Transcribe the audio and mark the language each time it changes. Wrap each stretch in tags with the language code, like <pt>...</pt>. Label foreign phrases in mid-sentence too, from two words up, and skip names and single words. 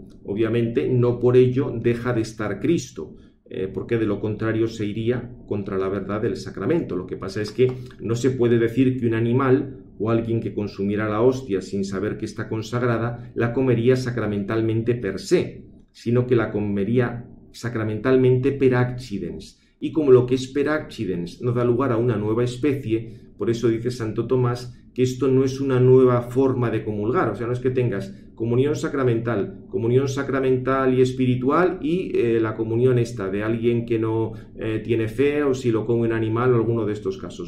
<es>Obviamente no por ello deja de estar Cristo, porque de lo contrario se iría contra la verdad del sacramento. Lo que pasa es que no se puede decir que un animal o alguien que consumiera la hostia sin saber que está consagrada la comería sacramentalmente</es> <la>per se,</la> <es>sino que la comería sacramentalmente</es> <la>per accidens.</la> <es>Y como lo que es</es> <la>per accidens</la> <es>no da lugar a una nueva especie, por eso dice Santo Tomás que esto no es una nueva forma de comulgar. O sea, no es que tengas comunión sacramental y espiritual y la comunión esta de alguien que no tiene fe o si lo come un animal o alguno de estos casos.</es>